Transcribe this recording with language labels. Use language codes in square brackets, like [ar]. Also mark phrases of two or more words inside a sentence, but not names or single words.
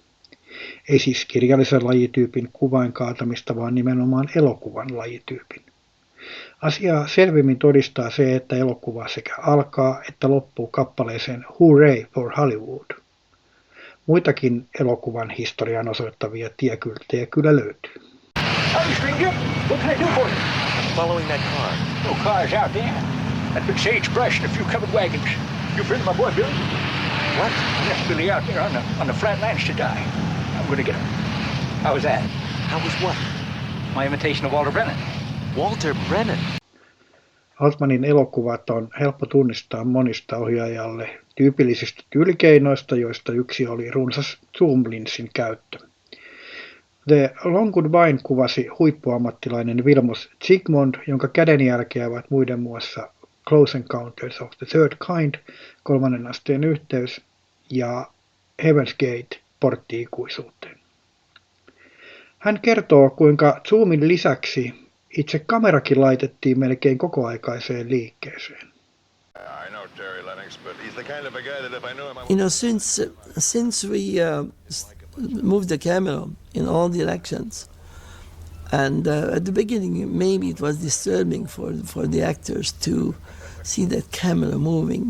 [fi] Ei siis kirjallisen lajityypin kuvain kaatamista, vaan nimenomaan elokuvan lajityypin. Asiaa selvimmin todistaa se, että elokuva sekä alkaa että loppuu kappaleeseen Hooray for Hollywood. Muitakin elokuvan historian osoittavia tiekylttejä kyllä löytyy. [en] Howdy, stranger. What can I do for you? I'm following that car. No cars out there. That big sagebrush and a few covered wagons. You friend of my boy Billy? What? Yeah, Billy out there on the flat lands to die. I'm gonna get him. How was that? How was what? My imitation of Walter Brennan. Walter Brennan? [fi] Altmanin elokuvat on helppo tunnistaa monista ohjaajalle tyypillisistä tyylikeinoista, joista yksi oli runsas zoom-linssin käyttö. The Long Goodbye kuvasi huippuammattilainen Vilmos Zsigmond, jonka kädenjälkeä ovat muiden muassa Close Encounters of the Third Kind, 3. asteen yhteys, ja Heaven's Gate, portti ikuisuuteen. Hän kertoo, kuinka zoomin lisäksi itse kamerakin laitettiin melkein kokoaikaiseen liikkeeseen. [en] Since we moved the camera in all directions, and at the beginning maybe it was disturbing for the actors to see that camera moving.